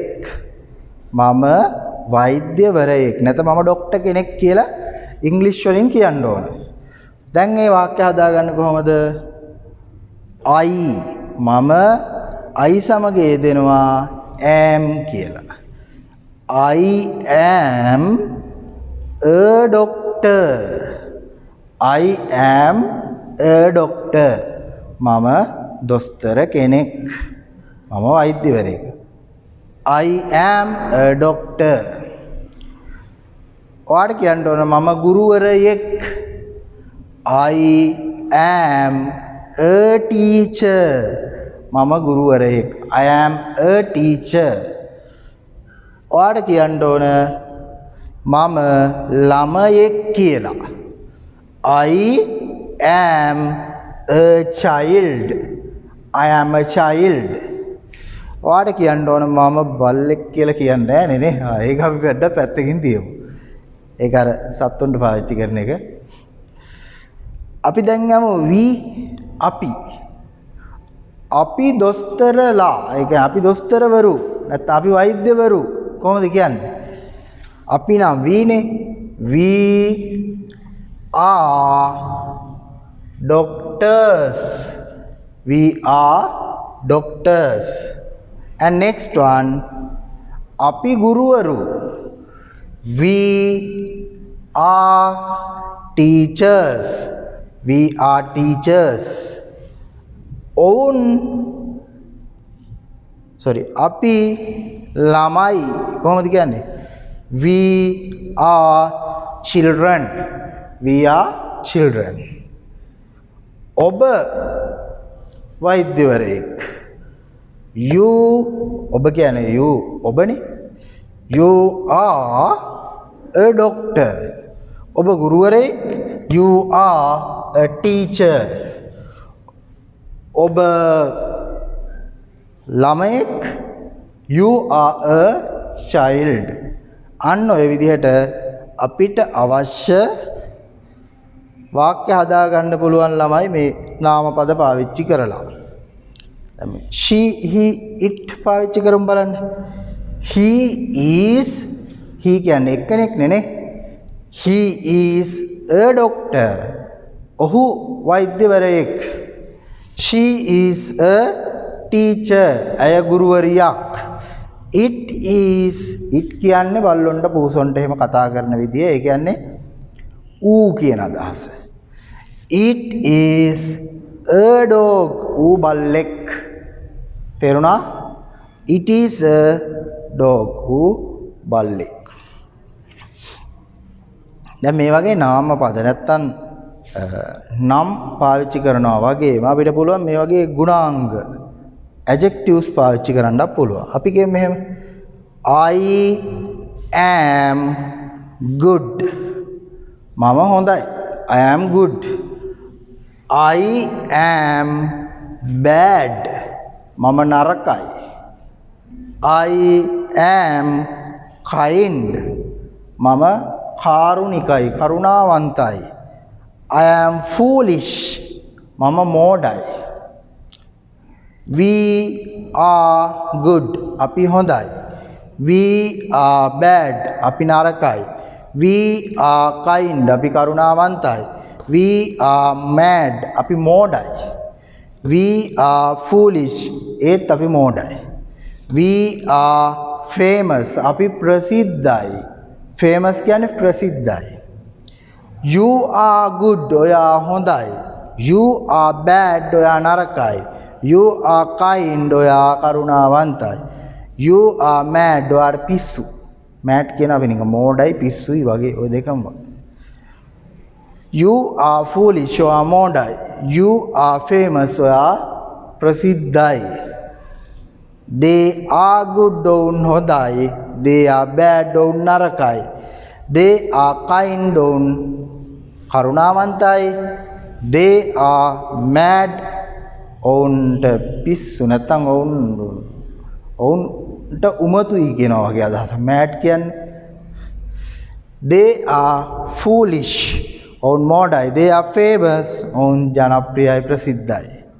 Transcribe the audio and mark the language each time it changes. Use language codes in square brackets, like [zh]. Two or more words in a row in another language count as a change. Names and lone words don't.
[si] මම වෛද්‍යවරයෙක්. නැත්නම් මම ડોක්ටර් කෙනෙක් කියලා ඉංග්‍රීසි වලින් කියන්න ඕන. දැන් මේ වාක්‍ය හදාගන්න කොහොමද? I මම I සමග යෙදෙනවා am කියලා. [en] I am a doctor. I am a doctor. [si] මම දොස්තර කෙනෙක්. මම වෛද්‍යවරයෙක්. [en] I am a doctor. [si] ඔයාට කියන්න ඕන මම ගුරුවරයෙක්. [en] I am a teacher. [si] මම ගුරුවරයෙක්. [en] I am a teacher. [si] ඔයාට කියන්න ඕන මම ළමයෙක් කියලා. [en] I am a child. I am a child. [si] ඔයාට කියන්න ඕන මම බල්ලෙක් කියලා කියන්නේ නැහැ නේ. ඒක අපි වැඩ පැත්තකින් තියමු. ඒක අර සත්තුන්ට පාවිච්චි කරන එක. අපි දැන් යමු we අපි. අපි දොස්තරලා ඒ කියන්නේ අපි දොස්තරවරු නැත්නම් අපි වෛද්‍යවරු කොහොමද කියන්නේ? අපි නම් [en] we are doctors. We are doctors. And next one, [si] අපි ගුරුවරු. [en] We are teachers. We are teachers. [si] අපි ළමයි. කොහොමද කියන්නේ? [en] We are children. We are children. [si] ඔබ වෛද්‍යවරයෙක්. You ඔබ කියන්නේ you ඔබනේ. [en] You are a doctor. [si] ඔබ ගුරුවරයෙක්. [en] You are a teacher. [si] ඔබ ළමයෙක්. [en] You are a child. [si] අන්න ඔය විදිහට අපිට අවශ්‍ය වාක්‍ය හදා ගන්න පුළුවන් ළමයි මේ නාමපද පාවිච්චි කරලා. [en] she he it [si] පාවිච්චි කරමු බලන්න. [en] he is he [si] කියන්නේ එක්කෙනෙක් නේ. [en] he is a doctor. [si] ඔහු වෛද්‍යවරයෙක්. [en] she is a teacher. [si] ඇය ගුරුවරියක්. [en] it is it [si] කියන්නේ බල්ලොන්ට පූසොන්ට එහෙම කතා කරන විදිය. ඒ කියන්නේ ඌ කියන අදහස. [en] it is a dog. [si] ඌ බල්ලෙක්. තේරුණා? [en] it is a dog. [si] ඌ බල්ලෙක්. දැන් මේ වගේ නාම පද නැත්තම් නම් පාවිච්චි කරනවා වගේම අපිට පුළුවන් මේ වගේ ගුණාංග adjectives පාවිච්චි කරන්නත් පුළුවන්. අපි කියමු මෙහෙම [en] I am good. [si] මම හොඳයි. [en] I am good. I am bad. [si] මම නරකයි. [en] I am kind. [si] මම කාරුණිකයි, කරුණාවන්තයි. [en] I am foolish. [si] මම මෝඩයි. [en] We are good. [si] අපි හොඳයි. [en] We are bad. [si] අපි නරකයි. [en] We are kind. [si] අපි කරුණාවන්තයි. [en] We are mad. [si] අපි මෝඩයි. [en] We are foolish. [si] ඒත් අපි මෝඩයි. [en] We are famous. [si] අපි ප්‍රසිද්ධයි. famous කියන්නේ ප්‍රසිද්ධයි. [en] You are good. [si] ඔයා හොඳයි. [en] You are bad. [si] ඔයා නරකයි. [en] You are kind. [si] ඔයා කරුණාවන්තයි. [en] You are mad. [si] ඔයාට පිස්සු. mad කියන අපි නිකන් මෝඩයි පිස්සුයි වගේ ඔය දෙකම. [en] You are foolish. [si] ඔයා මෝඩයි. [en] You are famous. [si] ඔයා ප්‍රසිද්ධයි. [en] They are good. [si] ඔවුන් හොඳයි. [en] They are bad. [si] ඔවුන් නරකයි. [en] They are kind. [si] ඔවුන් කරුණාවන්තයි. [en] They are mad. [si] ඔවුන්ට පිස්සු නැත්තම් ඔවුන්ට උමතුයි කියනවා වගේ අදහස. [en] mad කියන්නේ they are foolish. [si] ඔවුන් මෝඩයි. [en] they are famous. [si] ඔවුන් ජනප්‍රියයි ප්‍රසිද්ධයි.